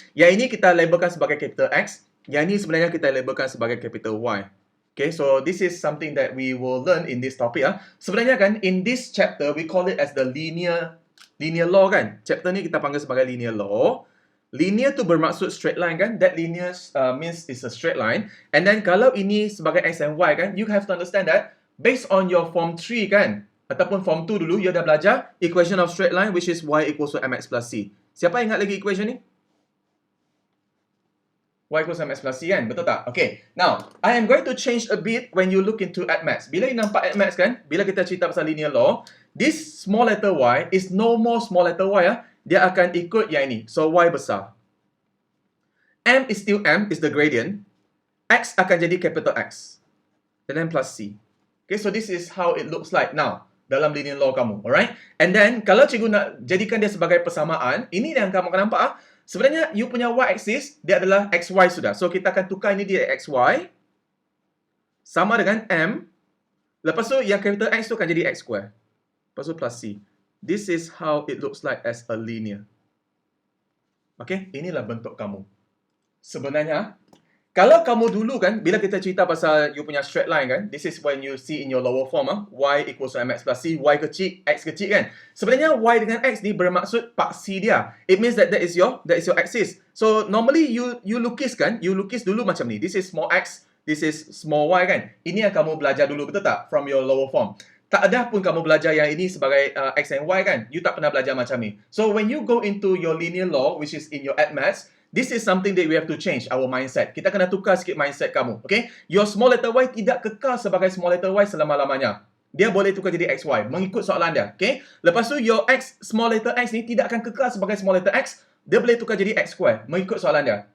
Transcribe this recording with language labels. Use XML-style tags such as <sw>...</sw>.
<ms>Yang ini kita labelkan sebagai capital X. Yang ini sebenarnya kita labelkan sebagai capital Y.</ms> <en>Okay, so this is something that we will learn in this topic.</en> <ms>Sebenarnya kan,</ms> <en>in this chapter, we call it as the linear law kan.</en> <ms>Chapter ni kita panggil sebagai linear law. Linear tu bermaksud straight line kan.</ms> <en>That linear means it's a straight line. And then</en> <ms>kalau ini sebagai X</ms> <en>and Y kan, you have to understand that based on your form 3 kan,</en> <ms>ataupun form 2 dulu,</ms> <en>you</en> <ms>dah belajar</ms> <en>equation of straight line which is y equals to mx plus c.</en> <ms>Siapa ingat lagi equation ni?</ms> <en>Y equals to mx plus c kan?</en> <ms>Betul tak?</ms> <en>Okay. Now, I am going to change a bit when you look into AddMath.</en> <ms>Bila you nampak AddMath kan, bila kita cerita pasal linear law,</ms> <en>this small letter y is no more small letter y.</en> <ms>Dia akan ikut yang ini.</ms> <en>So, y besar. M is still M, is the gradient.</en> <ms>X akan jadi capital X.</ms> <en>And then plus c. Okay, so this is how it looks like now</en> <ms>dalam linear law kamu,</ms> <en>alright?</en> <ms>And then, kalau cikgu nak jadikan dia sebagai persamaan, ini yang kamu akan nampak, sebenarnya you punya y-axis, dia adalah xy sudah. So, kita akan tukar ini dia xy, sama dengan m, lepas tu yang capital X tu akan jadi x square. Lepas tu plus c.</ms> <en>This is how it looks like as a linear.</en> <ms>Okay, inilah bentuk kamu. Sebenarnya, kalau kamu dulu kan, bila kita cerita pasal you punya straight line kan,</ms> <en>this is when you see in your lower form, y equals to mx plus c,</en> <ms>y kecil, x kecil kan. Sebenarnya y dengan x ni bermaksud paksi dia.</ms> <en>It means that is your axis. So normally you</en> <ms>lukis dulu macam ni.</ms> <en>This is small x, this is small y kan.</en> <ms>Ini yang kamu belajar dulu, betul tak?</ms> <en>From your lower form.</en> <ms>Tak ada pun kamu belajar yang ini sebagai x and y kan. You tak pernah belajar macam ni.</ms> <en>So when you go into your linear law, which is in your AddMath, this is something that we have to change our mindset.</en> <ms>Kita kena tukar sikit mindset kamu. Okay?</ms> <en>Your small letter y</en> <ms>tidak kekal sebagai</ms> <en>small letter y selama-lamanya.</en> <ms>Dia boleh tukar jadi xy mengikut soalan dia. Okay? Lepas tu your x, small letter x ni tidak akan kekal sebagai small letter x. Dia boleh tukar jadi x square mengikut soalan dia.</ms>